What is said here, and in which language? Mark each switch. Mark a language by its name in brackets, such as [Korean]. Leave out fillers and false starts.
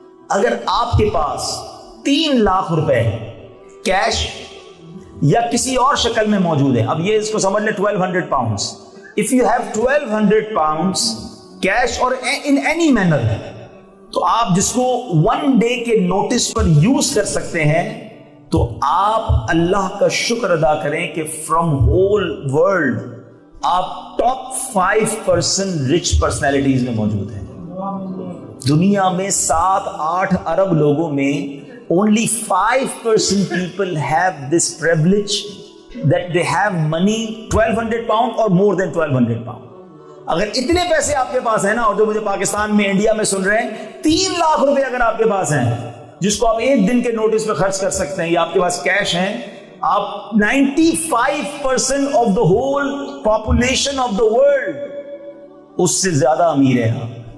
[Hindi] अगर आपके पास 3 लाख रुपए कैश या किसी और शक्ल में मौजूद है, अब ये इसको समझ ले 1200 pounds, [English] if you have 1200 pounds cash और in any manner, [Hindi] तो आप जिसको 1 डे के नोटिस पर यूज कर सकते हैं, तो आप अल्लाह का शुक्र अदा करें कि फ्रॉम होल वर्ल्ड आप टॉप 5% रिच पर्सनैलिटीज में मौजूद हैं. दुनिया में 7-8 अरब लोगों में [English] only 5% people have this privilege that they have money 1200 pound or more than 1200 pound. [Hindi] अगर इतने पैसे आपके पास है ना, और जो मुझे पाकिस्तान में इंडिया में सुन रहे हैं, 3 लाख रुपए अगर आपके पास हैं जिसको आप एक दिन के नोटिस पे खर्च कर सकते हैं, या आपके पास कैश हैं, आप 95% [English] of the whole population of the world [Hindi] उससे ज्यादा अमीर है आप.